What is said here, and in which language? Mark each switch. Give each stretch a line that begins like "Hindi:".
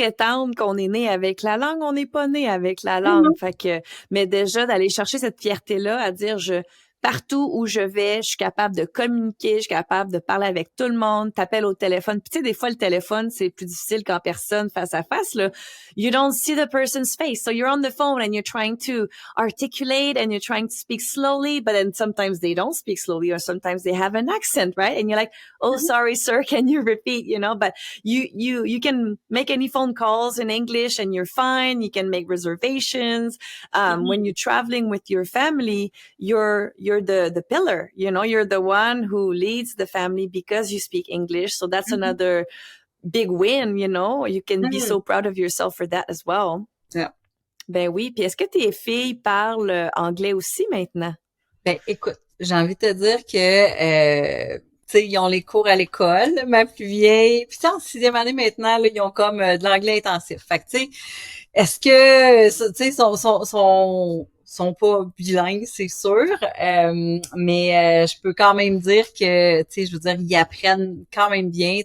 French: prétendre qu'on est né avec la langue. On n'est pas né avec la langue. Mhm. Fait que, mais déjà d'aller chercher cette fierté-là à dire partout où je vais, je suis capable de communiquer, je suis capable de parler avec tout le monde, t'appelles au téléphone. Puis tu sais, des fois, le téléphone, c'est plus difficile qu'en personne, face à face, là.
English: You don't see the person's face. So you're on the phone and you're trying to articulate and you're trying to speak slowly, but then sometimes they don't speak slowly or sometimes they have an accent, right? And you're like, oh, sorry, sir, can you repeat, but you can make any phone calls in English and you're fine. You can make reservations. When you're traveling with your family, you're the pillar, you're the one who leads the family because you speak English. So that's another big win, you can be so proud of yourself for that as well. Yeah.
French: Ben oui. Puis est-ce que tes filles parlent anglais aussi maintenant? Ben écoute, j'ai envie de te dire que tu sais, ils ont les cours à l'école, ma plus vieille. Puis tu sais, en 6e année maintenant, là, ils ont comme de l'anglais intensif. Fait que tu sais, est-ce que tu sais, sont pas bilingues, c'est sûr, mais je peux quand même dire que, tu sais, je veux dire, ils apprennent quand même bien.